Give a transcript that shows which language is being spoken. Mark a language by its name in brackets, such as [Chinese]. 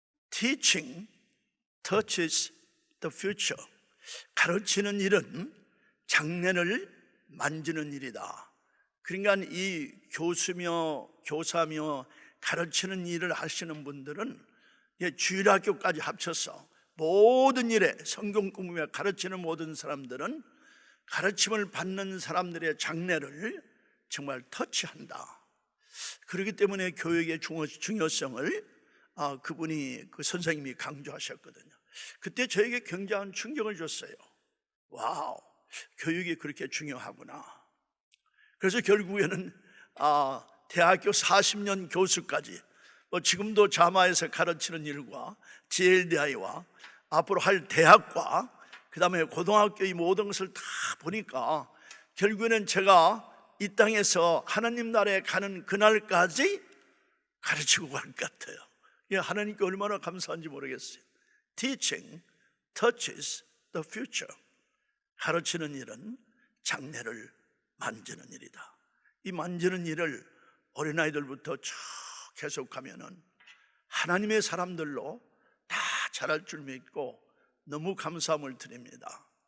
[English] Teaching touches the future. [Korean] 가르치는 일은 장래를 만지는 일이다. 그러니까 이 교사며 가르치는 일을 하시는 분들은 주일학교까지 합쳐서 모든 일에 성경 공부며 가르치는 모든 사람들은 가르침을 받는 사람들의 장래를 정말 터치한다. 그렇기 때문에 교육의 중요성을 그 선생님이 강조하셨거든요. 그때 저에게 굉장한 충격을 줬어요. 와우, 교육이 그렇게 중요하구나. 그래서 결국에는 대학교 40년 교수까지 지금도 자마에서 가르치는 일과 GLDI와 앞으로 할 대학과 그 다음에 고등학교 이 모든 것을 다 보니까 결국에는 제가 이 땅에서 하나님 나라에 가는 그날까지 가르치고 갈 것 같아요. 하나님께 얼마나 감사한지 모르겠어요. [English] Teaching touches the future. [Korean] 가르치는 일은 장래를 만지는 일이다. 이 만지는 일을 어린아이들부터 쭉 계속하면은 하나님의 사람들로 다 자랄 줄 믿고 너무 감사함을 드립니다.